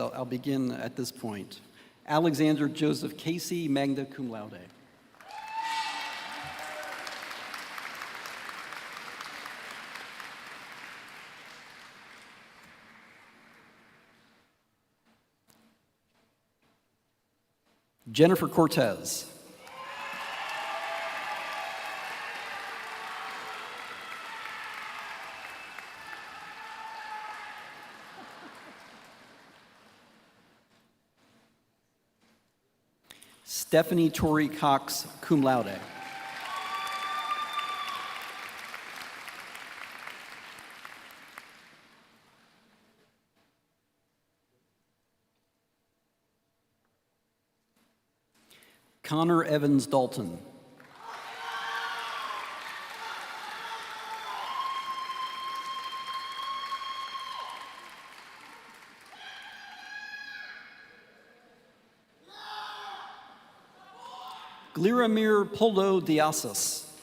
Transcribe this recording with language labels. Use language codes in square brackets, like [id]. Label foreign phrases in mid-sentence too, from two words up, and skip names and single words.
[en] I'll begin at this point. Alexander Joseph Casey, [la] magna cum laude. [en] Jennifer Cortez. Stephanie Tori Cox, [la] cum laude. [en] Connor Evans Dalton. Gliramir Poldo Diasas.